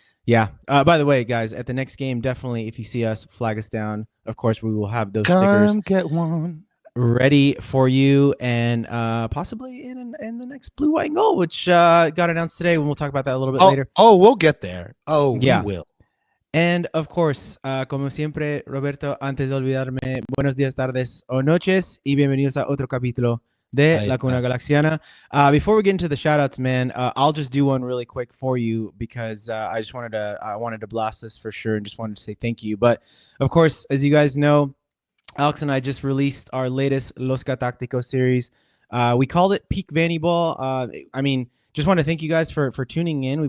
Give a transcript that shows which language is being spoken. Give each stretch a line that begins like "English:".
English: Yeah, by the way, guys, at the next game, definitely, if you see us, flag us down. Of course, we will have those stickers get one ready for you, and possibly in the next blue, white, and gold, which got announced today, and we'll talk about that a little bit later. Oh, we'll get there. Oh, yeah, we will. And of course,
Spanish: como siempre, Roberto, antes de olvidarme, buenos días, tardes o noches, y bienvenidos a otro capítulo de La Cuna Galaxiana.
English: Before we get into the shoutouts, man, I'll just do one really quick for you, because I wanted to blast this for sure, and just wanted to say thank you. But of course, as you guys know, Alex and I just released our latest Los Gatácticos series. We called it Peak Vanny Ball. I mean, just want to thank you guys for tuning in.